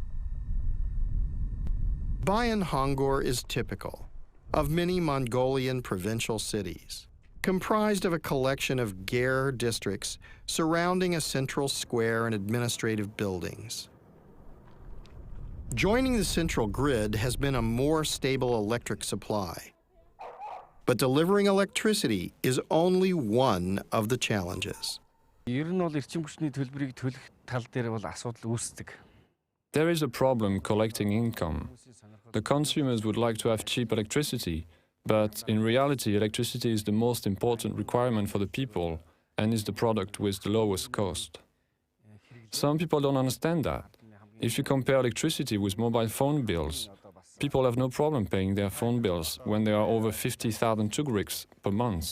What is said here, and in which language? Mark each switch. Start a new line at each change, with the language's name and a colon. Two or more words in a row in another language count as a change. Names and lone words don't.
English: Bayan Hongor is typical of many Mongolian provincial cities, comprised of a collection of Gare districts surrounding a central square and administrative buildings. Joining the central grid has been a more stable electric supply. But delivering electricity is only one of the challenges.
Mongolian: Ер нь бол эрчим хүчний төлбөрийг төлөх тал дээр бол асуудал үүсдэг.
English: There is a problem collecting income. The consumers would like to have cheap electricity, but in reality, electricity is the most important requirement for the people and is the product with the lowest cost. Some people don't understand that. If you compare electricity with mobile phone bills, people have no problem paying their phone bills when they are over 50,000 tugriks per month.